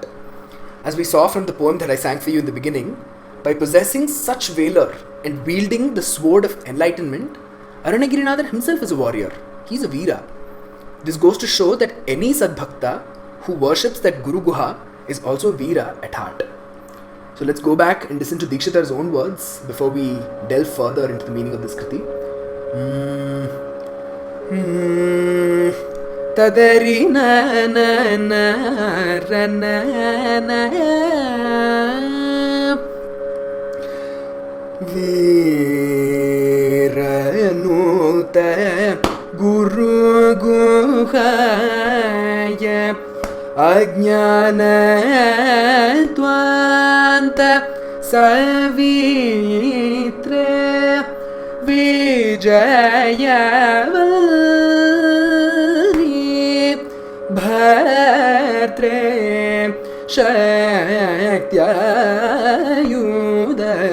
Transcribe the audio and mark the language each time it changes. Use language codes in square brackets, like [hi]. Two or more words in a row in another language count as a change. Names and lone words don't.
[en] As we saw from the poem that I sang for you in the beginning, by possessing such valor and wielding the sword of enlightenment, Arunagirinadar himself is a warrior. He is a Veera. This goes to show that any Sadbhakta who worships that Guru Guha is also Veera at heart. So let's go back and listen to Dikshitar's own words before we delve further into the meaning of this Kriti. [sa] Tadari na na na ra na na Veeranuta Guru Guhaya Ajnana Twanta Savitre Vijayavalli Bhatre Shaktayuda